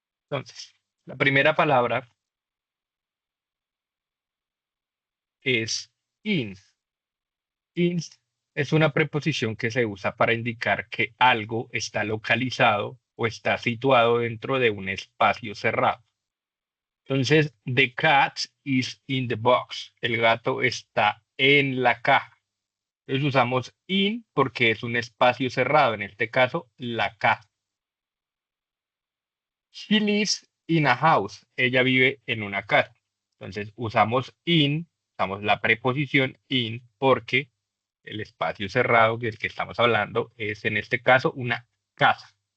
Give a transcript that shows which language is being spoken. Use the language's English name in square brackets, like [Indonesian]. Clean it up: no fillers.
[Spanish] Entonces, la primera palabra es in. Inst es una preposición que se usa para indicar que algo está localizado o está situado dentro de un espacio cerrado. Entonces, [English] the cat is in the box. [Spanish] El gato está en la caja. Entonces usamos in porque es un espacio cerrado, en este caso, la caja. [English] She lives in a house. [Spanish] Ella vive en una casa. Entonces usamos in, usamos la preposición in porque el espacio cerrado del que estamos hablando es en este caso una casa.